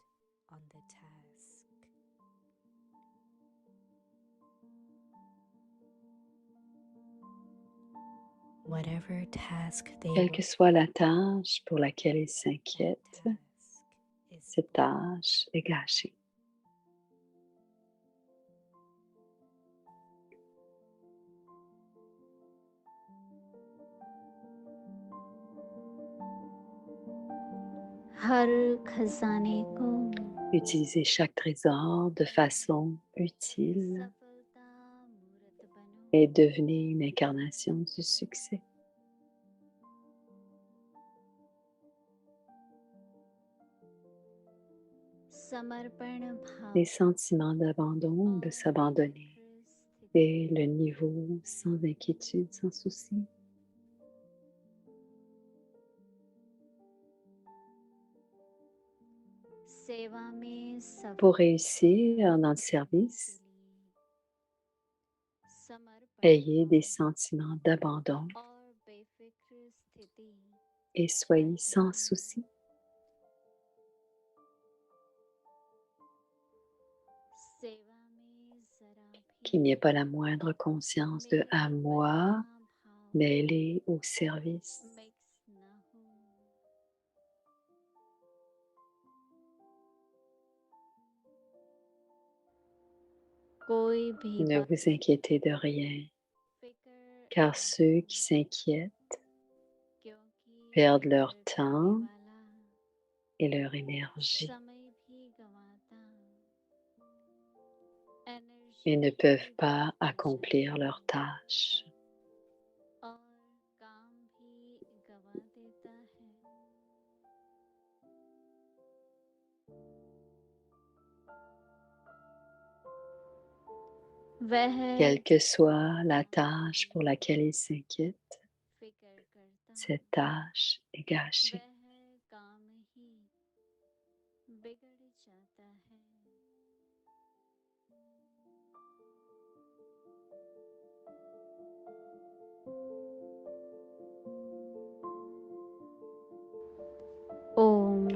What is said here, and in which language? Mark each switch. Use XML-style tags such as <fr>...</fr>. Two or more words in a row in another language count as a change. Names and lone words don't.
<fr>Quelle que soit la tâche pour laquelle ils s'inquiètent, cette tâche est gâchée.</fr> <hi>हर खजाने को</hi> <fr>Utilisez chaque trésor de façon utile</fr> <hi>सफलता मूर्त बनो</hi> <fr>et devenez une incarnation du succès.</fr> <hi>समर्पण भाव</hi> <fr>Les sentiments d'abandon, de s'abandonner et le niveau sans inquiétude, sans souci.</fr> <hi>सेवा में</hi> <fr>Pour</fr> <hi>सफल</hi> <fr>réussir dans le service,</fr> <hi>समर्पण</hi> <fr>ayez des sentiments d'abandon</fr> <hi>और बेफिक्र स्थिति</hi> <fr>et soyez sans souci.</fr> <hi>सेवा में जरा</hi> <fr>Qu'il n'y</fr> <hi>भी</hi> <fr>ait pas la moindre conscience de à moi mêlé au service.</fr> <hi>मिक्स न हो कोई भी</hi> <fr>Ne vous inquiétez de rien,</fr> <hi>फिक्र</hi> <fr>car ceux qui s'inquiètent</fr> <hi>क्योंकि</hi> <fr>perdent leur</fr> <hi>फिक्र</hi> <fr>temps</fr> <hi>करने वाला</hi> <fr>et leur énergie</fr> <hi>समय भी गंवाता</hi> <fr>et ne</fr> <hi>एनर्जी</hi> <fr>peuvent</fr> <hi>भी</hi> <fr>pas</fr> <hi>गंवा</hi> <fr>accomplir</fr> <hi>जाता</hi> <fr>leurs tâches.</fr> <hi>और काम भी गंवा देता है वह</hi> <fr>Quelle que soit la tâche pour laquelle ils s'inquiètent,</fr> <hi>फिक्र करता</hi> <fr>cette tâche est gâchée.</fr> <hi>वह काम ही बिगड़ जाता है ओम</hi>